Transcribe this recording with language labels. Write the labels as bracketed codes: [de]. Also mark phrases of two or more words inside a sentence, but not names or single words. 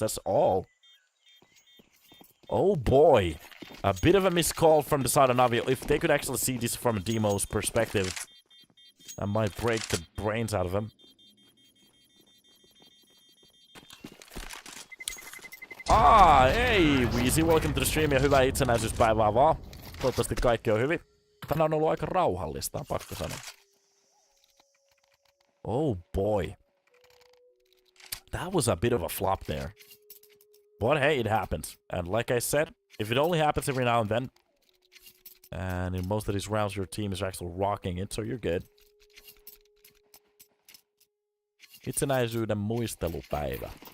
[en] That's all. Oh boy. A bit of a missed call from the side of Navi. If they could actually see this from a Demo's perspective, that might break the brains out of him. [fi] Hei Weezy, [en] welcome to the stream [fi] ja hyvää itsenäisyyspäivää vaan. Toivottavasti kaikki on hyvin. Tänään on ollut aika rauhallista, on pakko sanoa. [en] Oh boy. That was a bit of a flop there. But hey, it happens. And like I said, if it only happens every now and then, and in most of these rounds your team is actually rocking it, so you're good. [fi] Itsenäisyyden muistelupäivä.